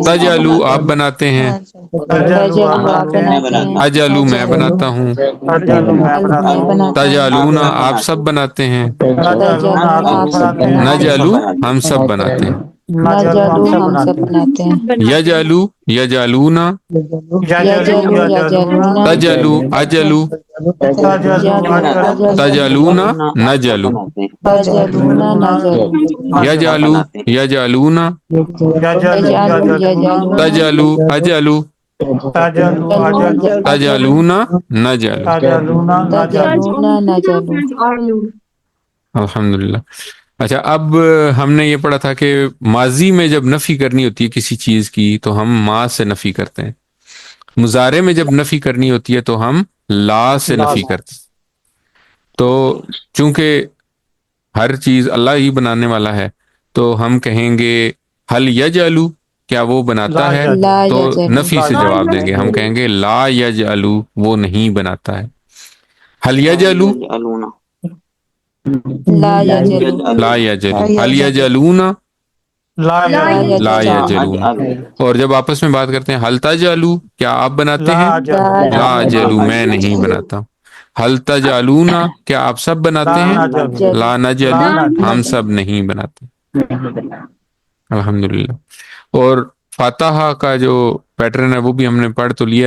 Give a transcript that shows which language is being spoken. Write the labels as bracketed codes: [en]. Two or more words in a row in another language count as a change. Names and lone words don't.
[ur] تجعلو آپ بناتے ہیں، تجعلو آپ آپ بناتے ہیں، اجعلو میں بناتا ہوں، اجعلو میں بناتا میں ہوں، بناتا ہوں، تجعلون آپ سب بناتے ہیں، تجعلون آپ سب بناتے ہیں، نجعلو ہم سب بناتے ہیں۔ نجعلو ہم نجعلو سب ہم سب بناتے ہیں، بناتے ہیں، [ar] یجعلو یجعلون یجعلو یجعلون تجعلو اجلو تجعلو اجعلو تجعلون نجلو تجعلون نجعلو یجعلو یجعلون یجعلو یجعلون تجعلو اجلو تجعلو اجعلو تجعلون نجلو۔ تجعلون نجعلو۔ تجعلون نجعلو۔ الحمدللہ۔ [ur] اچھا، اب ہم نے یہ پڑھا تھا کہ ماضی میں جب نفی کرنی ہوتی ہے کسی چیز کی تو ہم ما سے نفی کرتے ہیں، مضارع میں جب نفی کرنی ہوتی ہے تو ہم لا سے نفی کرتے ہیں۔ تو چونکہ ہر چیز اللہ ہی بنانے والا ہے تو ہم کہیں گے [ar] حل یجعلو [ur] کیا وہ بناتا ہے، لا تو یجعلو نفی سے جواب دیں گے، ہم کہیں گے [ar] لا یجعلو [ur] وہ نہیں بناتا ہے۔ [ar] حل یجعلو لا یجعلو لا یجعلو، حل یجعلون لا یجعلو لا یجعلون۔ [ur] اور جب آپس میں بات کرتے ہیں [ar] حل تجعلو [ur] کیا آپ بناتے ہیں، [ar] لا اجعلو [ur] میں نہیں بناتا۔ [ar] حل تجعلون [ur] کیا آپ سب بناتے ہیں، [ar] لا نجعلو [ur] ہم سب نہیں بناتے۔ الحمدللہ۔ اور فاتحہ کا جو پیٹرن ہے وہ بھی ہم نے پڑھ تو لیا۔